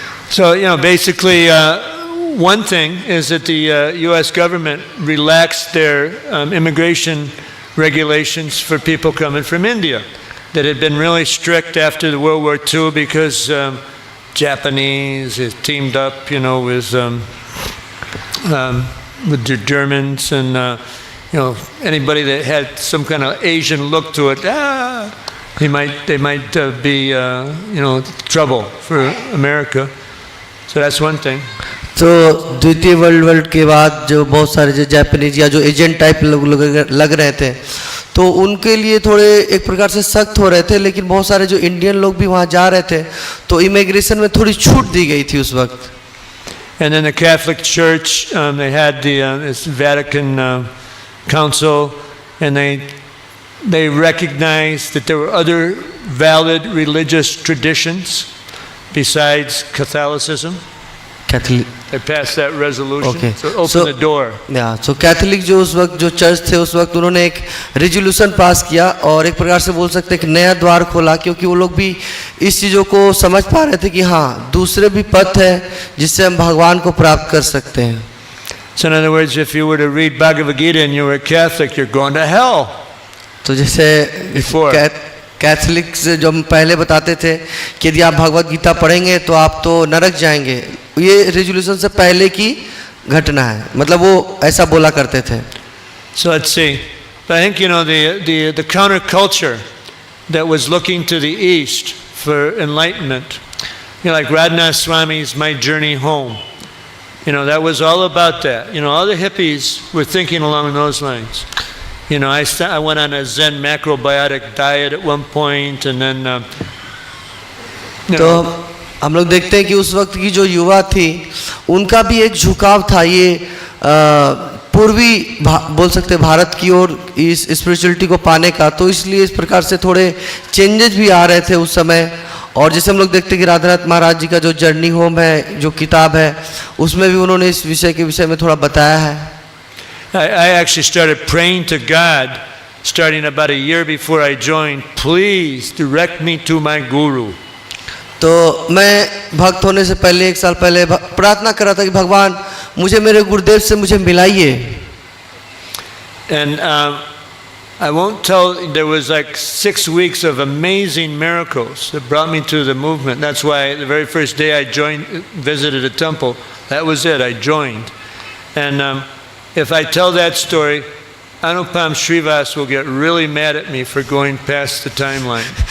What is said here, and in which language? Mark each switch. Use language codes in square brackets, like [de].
[en] So, you know, basically, one thing is that the U.S. government relaxed their immigration regulations for people coming from India that had been really strict after the World War II because Japanese has teamed up, you know, with the Germans, and you know, anybody that had some kind of Asian look to it, they might be you know, trouble for America. So that's one thing. [hi] तो द्वितीय world के बाद जो बहुत सारे जो Japanese या जो एजेंट टाइप लोग लग रहे थे, तो उनके लिए थोड़े एक प्रकार से सख्त हो रहे थे, लेकिन बहुत सारे जो इंडियन लोग भी वहाँ जा रहे थे, तो इमिग्रेशन में थोड़ी छूट दी गई थी उस वक्त। [en] And then the Catholic Church, they had this Vatican Council, and they recognized that there were other valid religious traditions besides Catholicism. Catholic. They passed that resolution. Okay. So open the door. Yeah. So Catholic [hi] जो उस वक्त जो church थे उस वक्त उन्होंने एक resolution pass किया और एक प्रकार से बोल सकते हैं कि नया द्वार खोला, क्योंकि वो लोग भी इस चीज़ों को समझ पा रहे थे कि हाँ, दूसरे भी पथ है जिससे हम भगवान को प्राप्त कर सकते हैं. [en] So in other words, if you were to read Bhagavad Gita and you were a Catholic, you're going to hell. [hi] तो जैसे कैथोलिक से जो हम पहले बताते थे कि यदि आप भगवत गीता पढ़ेंगे तो आप तो नरक जाएंगे, ये रेजोल्यूशन से पहले की घटना है, मतलब वो ऐसा बोला करते थे। [en] So let's see. But I think, you know, the counterculture that was looking to the East for enlightenment, you know, like Janmastami's My Journey Home, you know, that was all about that. You know, all the hippies were thinking along those lines. You know, I went on a Zen macrobiotic diet at one point, and then, you [hi] तो [en] know, [hi] हम लोग देखते हैं कि उस वक्त की जो युवा थी उनका भी एक झुकाव था ये पूर्वी बोल सकते भारत की ओर इस स्पिरिचुअलिटी को पाने का, तो इसलिए इस प्रकार से थोड़े चेंजेस भी आ रहे थे उस समय। और जैसे हम लोग देखते हैं कि राधानाथ महाराज जी का जो जर्नी होम है, जो किताब है, उसमें भी उन्होंने इस विषय के विषय में थोड़ा बताया है। [en] I actually started praying to God starting about a year before I joined, please direct me to my guru. [hi] तो मैं भक्त होने से पहले 1 साल पहले प्रार्थना कर रहा था कि भगवान मुझे मेरे गुरुदेव से मुझे मिलाइए। [en] And I won't tell, there was like 6 weeks of amazing miracles that brought me to the movement. That's why the very first day I visited a temple, that was it, I joined. And if I tell that story, Anupam Srivas will get really mad at me for going past the timeline.